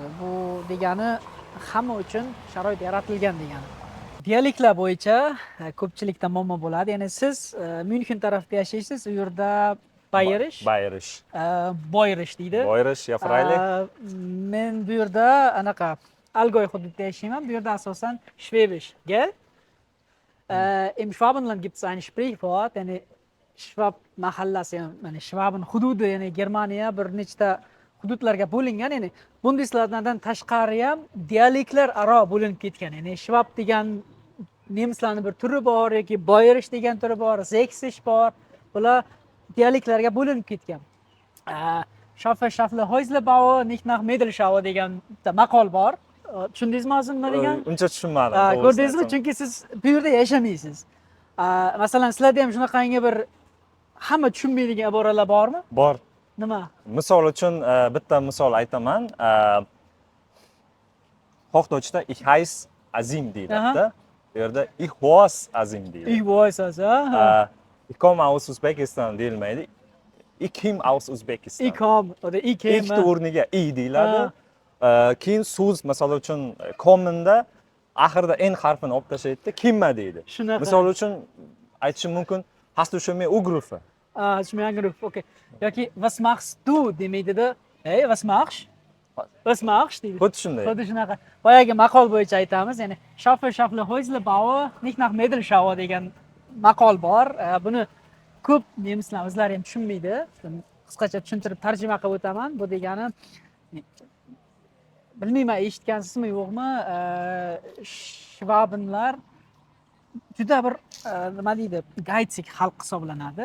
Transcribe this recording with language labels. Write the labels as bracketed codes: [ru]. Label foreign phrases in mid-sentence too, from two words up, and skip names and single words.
[uz] Bu degani hamma uchun sharoit yaratilgan degani. Dialektlar bo'yicha ko'pchilikda muammo bo'ladi. Ya'ni siz München tarafda yashaysiz, u yerda Bayerish, Boyerish deydi. [de] Boyerish ya Freilich. [uz] Men bu yerda anaqa Algoy hududida yashayman. Bu yerda asosan [de] Schwäbisch, gell? Im Schwabenland gibt es ein Sprichwort, [uz] ya'ni Shvab mahallasi, ya'ni Shvabin hududi, ya'ni Germaniya bir nechta hududlarga bo'lingan, ya'ni Bundeslardan tashqari ham dialektlar aro bo'linib ketgan. Ya'ni Shvab degan nemislarning bir turi bor yoki Bayerisch degan turi bor, Sächsisch bor. Bular dialektlarga bo'linib ketgan. [de] Schaffe Schaffle Häuslebau nicht nach Mittelschau [uz] degan bitta maqol bor. Tushundingizmi hozir nima degan? Uncha tushunmadim. Ko'rdingizmi? Chunki siz bu yerda yashamaysiz. Masalan, sizlarda ham shunaqangi bir hamma tushunmaydigan iboralar bormi? Bor. Nima? Misol uchun bitta misol aytaman. [de] Hochdeutschda ich heiß Azim deyiladi. Bu yerda ich was Azim deyiladi. Ich weiß es, Ich komme aus Uzbekistan deyilmaydi. Ich kim aus Uzbekistan. Ich komme oder ich Ich käme. [uz] o'rniga i deyiladi. Keyin so'z misol uchun komenda oxirida n harfini olib tashlaydi, kimma deydi. Shunaqa. Misol uchun aytishim mumkin, [de] hast du schon mehr angerufen? Hast du mir angerufen? Okay. [uz] Yoki [de] was machst du [uz] demaydi-da. [de] Hey, was machst? Was machst deydi. [uz] Xuddi shunday. Xuddi shunaqa. Boyagi maqol bo'yicha aytamiz, ya'ni [de] Schaffle Häuslebau nicht nach Mittelschau [uz] degan maqol bor. Buni ko'p nemislar o'zlari ham tushunmaydi. Qisqacha tushuntirib tarjima qilib o'taman. Bu degani bilmayman eshitgansizmi yo'qmi, Shvabinlar juda bir nima deydi, geizig xalq hisoblanadi.